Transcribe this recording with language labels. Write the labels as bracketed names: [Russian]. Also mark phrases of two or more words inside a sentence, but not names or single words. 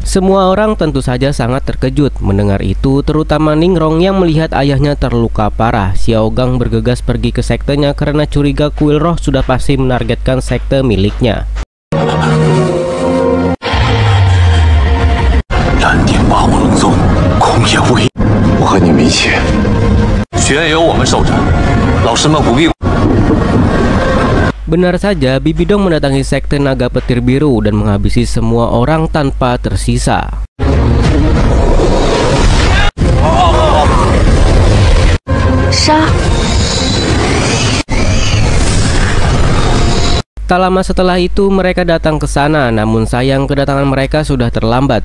[Indonesian] Semua orang tentu saja sangat terkejut mendengar itu, terutama Ningrong yang melihat ayahnya terluka parah. Xiao Gang bergegas pergi ke sektenya karena curiga kuil roh sudah pasti menargetkan sekte miliknya. [Chinese] 蓝电霸王龙宗，空也无益。我和你们一起，学院有我们守着，老师们不必。 [Indonesian] Benar saja, Bibidong mendatangi sekte naga petir biru dan menghabisi semua orang tanpa tersisa. Tak lama setelah itu mereka datang ke sana, namun sayang kedatangan mereka sudah terlambat.